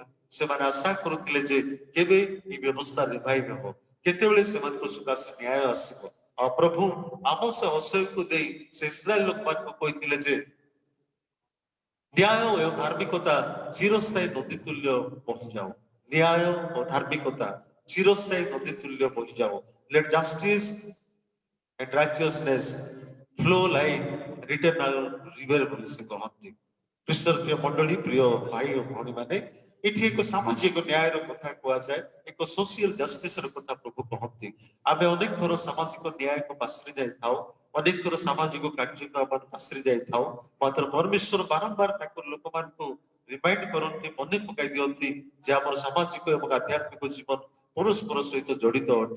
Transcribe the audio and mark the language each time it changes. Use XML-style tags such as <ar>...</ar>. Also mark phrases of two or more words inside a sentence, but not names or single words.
<or>ସେମାନେ ଆଶା କରୁଥିଲେ ଯେ କେବେ ଏହି ବ୍ୟବସ୍ଥା ରିଭାଇଭ ହେବ, କେତେବେଳେ ସେମାନଙ୍କ ସକାଶେ ନ୍ୟାୟ ଆସିବ। ଆଉ ପ୍ରଭୁ ଆମୋସ ହସେୟକୁ ଦେଇ ସେ ଇସ୍ରାଏଲ ଲୋକମାନଙ୍କୁ କହିଥିଲେ ଯେ ନ୍ୟାୟ ଓ ଧାର୍ମିକତା ଚିରସ୍ଥାୟୀ ନଦୀ ତୁଲ୍ୟ ବହିଯାଉ। ନ୍ୟାୟ ଓ ଧାର୍ମିକତା ଚିରସ୍ଥାୟୀ ନଦୀ ତୁଲ୍ୟ ବହିଯାଉ।</or> <en>let justice and righteousness flow like eternal river</en> <or>ବୋଲି ସେ କହନ୍ତି। ଖ୍ରୀଷ୍ଟର ପ୍ରିୟ ମଣ୍ଡଳୀ, ପ୍ରିୟ ଭାଇ ଓ ଭଉଣୀ ମାନେ, ଏଠି ଏକ ସାମାଜିକ ନ୍ୟାୟର କଥା କୁହାଯାଏ, ଏକ</or> <en>social justice</en> <or>କଥା ପ୍ରଭୁ କହନ୍ତି। ଆମେ ଅନେକ ଥର ସାମାଜିକ ନ୍ୟାୟକୁ ପାଶରି ଯାଇଥାଉ, ଅନେକ ଥର ସାମାଜିକ କାର୍ଯ୍ୟକ୍ରମ ପାଶରି ଯାଇଥାଉ, ମାତ୍ର ପରମେଶ୍ୱର ବାରମ୍ବାର ତାଙ୍କ ଲୋକମାନଙ୍କୁ ରିମାଇଣ୍ଡ କରନ୍ତି, ମନେ ପକାଇ ଦିଅନ୍ତି ଯେ ଆମର ସାମାଜିକ ଏବଂ ଆଧ୍ୟାତ୍ମିକ ଜୀବନ ପରସ୍ପର ସହିତ ଜଡ଼ିତ ଅଟେ।</or>